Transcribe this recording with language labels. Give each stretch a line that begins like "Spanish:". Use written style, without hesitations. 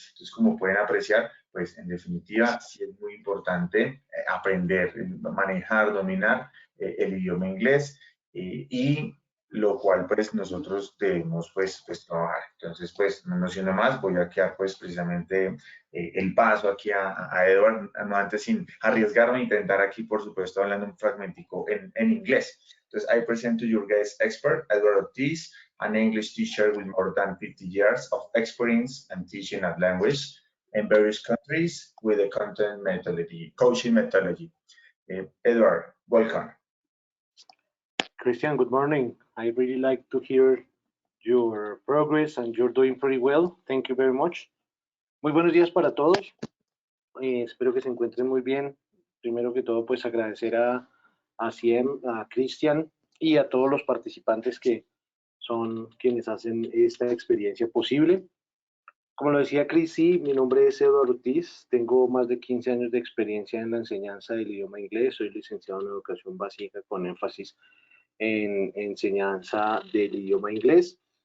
Spanish: Entonces, como pueden apreciar, pues en definitiva sí es muy importante aprender, manejar, dominar el idioma inglés, y lo cual pues nosotros debemos pues trabajar. Entonces pues no siendo más, voy a quedar pues precisamente el paso aquí a Edward, no antes sin arriesgarme a intentar aquí por supuesto hablando un fragmentico en inglés. Entonces
English: I present to your guest expert, Edward Ortiz, an English teacher with more than 50 years of experience and teaching a language in various countries with a content methodology, coaching methodology. Edward, welcome. Christian, good morning. I really like to hear your progress and you're doing pretty well. Thank you very much.
Spanish: Muy buenos días para todos. Espero que se encuentren muy bien. Primero que todo, pues agradecer a Ciem, a Christian y a todos los participantes que son quienes hacen esta experiencia posible. Como lo decía Chris, sí, mi nombre es Eduardo Ortiz, tengo más de 15 años de experiencia en la enseñanza del idioma inglés, soy licenciado en educación básica con énfasis en enseñanza del idioma inglés.